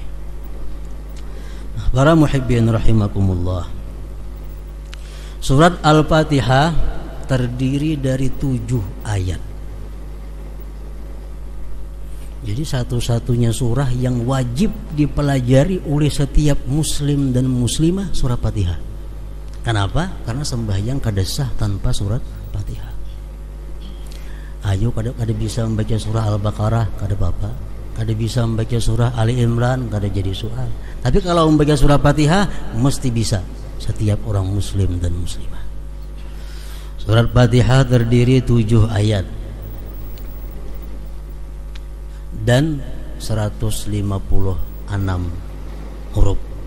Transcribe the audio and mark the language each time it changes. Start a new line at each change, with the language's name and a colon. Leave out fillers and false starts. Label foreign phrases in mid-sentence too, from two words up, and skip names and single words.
Indonesian: Nah, para
Arabic: muhibbin rahimakumullah.
Indonesian: Surat Al-Fatihah terdiri dari 7 ayat. Jadi satu-satunya surah yang wajib dipelajari oleh setiap muslim dan muslimah surat Fatihah. Kenapa? Karena sembahyang kada sah tanpa surat Fatihah. Ayo kada bisa membaca surah Al-Baqarah,
Banjar: kada apa-apa.
Indonesian: Kada bisa membaca surah Ali Imran,
Banjar: kada jadi soal.
Indonesian: Tapi kalau membaca surah Fatihah mesti bisa setiap orang muslim dan muslimah. Surat Fatihah terdiri 7 ayat dan 156 huruf.